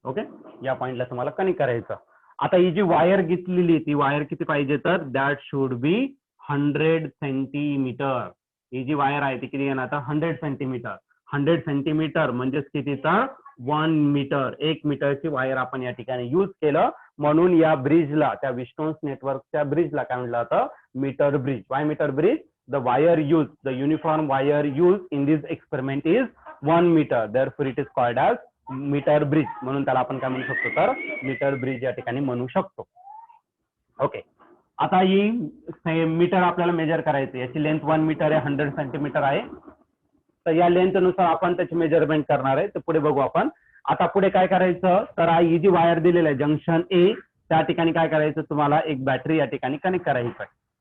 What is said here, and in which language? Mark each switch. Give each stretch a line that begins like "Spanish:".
Marathi: Okay, या पॉईंटला तुम्हाला कनेक्ट करायचं. आता ही जी वायर घेतलेली ती वायर किती पाहिजे तर
English: That should be 100 centimetre.
Marathi: He G wire आहे ती किती घेणार तर 100 सेंटीमीटर. 100 सेंटीमीटर म्हणजेच किती तर 1 मीटर. 1 मीटरची वायर आपण या ठिकाणी यूज केलं म्हणून या ब्रिजला त्या विस्टोन्स नेटवर्कच्या ब्रिजला काय म्हटलं जातं metre bridge.
English: Why metre bridge? the wire used, the uniform wire used in this experiment is 1 meter, therefore it is called as meter bridge.
Marathi: म्हणून त्याला आपण काय म्हणू शकतो तर मीटर ब्रिज या ठिकाणी म्हणू शकतो. ओके, आता ही मीटर आपल्याला मेजर करायचं. याची लेंथ 1 मीटर आहे, 100 सेंटीमीटर आहे. तर या लेंथ नुसार आपण त्याची मेजरमेंट करणार आहे. तर पुढे बघू आपण. आता पुढे काय करायचं तर ही जी वायर दिलेली आहे जंक्शन ए त्या ठिकाणी काय करायचं तुम्हाला एक बॅटरी या ठिकाणी कनेक्ट करायचं आहे.